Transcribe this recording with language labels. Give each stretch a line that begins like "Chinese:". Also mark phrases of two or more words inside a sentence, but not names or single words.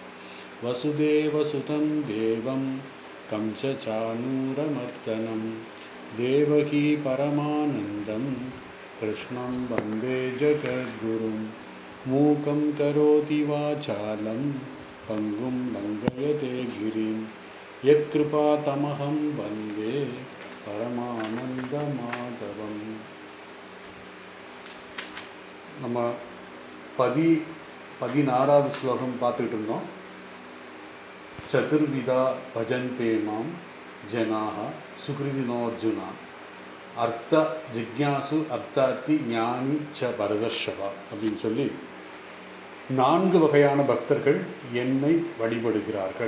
Sanskrit: वसुदेवसुतं देवं कंसचाणूरमर्दनं देवकी परमानन्दं कृष्णं वन्दे जगद्गुरुं। मूकं करोति वाचालं पङ्गुं लङ्घयते गिरिं यत्कृपातमहं वन्दे परमानन्दमाधवम्।
Tamil: நம்ம 16வது ஸ்லோகம் பார்த்துக்கிட்டு இருந்தோம்.
Sanskrit: चतुर्विधा भजन्ते मां जनाः सुकृतिनोऽर्जुन आर्त जिज्ञासु अर्थार्थी ज्ञानी च भरतर्षभ
Tamil: அப்படின்னு சொல்லி 4 வகையான பக்தர்கள் என்னை வழிபடுகிறார்கள்.